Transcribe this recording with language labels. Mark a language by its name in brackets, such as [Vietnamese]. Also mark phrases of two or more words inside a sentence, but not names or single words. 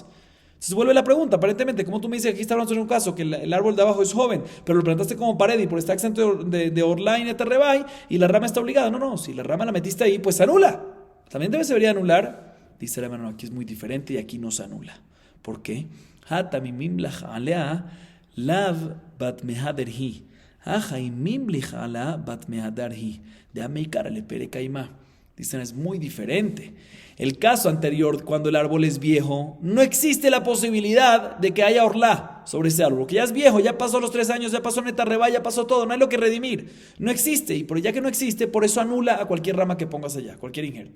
[Spanish] Entonces vuelve la pregunta, aparentemente, como tú me dices, aquí está hablando en un caso que el árbol de abajo es joven, pero lo plantaste como pared y por estar exento de orla y [Hebrew] נטע רבעי [Spanish] y la rama está obligada. No, si la rama la metiste ahí, pues se anula. También se debería anular. Dice el hermano, aquí es muy diferente y aquí no se anula. ¿Por qué? [Aramaic] לאו בת מהדרה. בת מהדרה. דמעיקרא לפירא קאימא. [Spanish] Dicen, es muy diferente. El caso anterior, cuando el árbol es viejo, no existe la posibilidad de que haya orla sobre ese árbol, porque ya es viejo, ya pasó los 3 años, ya pasó [Hebrew] נטע רבעי, [Spanish] ya pasó todo, no hay lo que redimir. No existe, y ya que no existe, por eso anula a cualquier rama que pongas allá, cualquier injerto.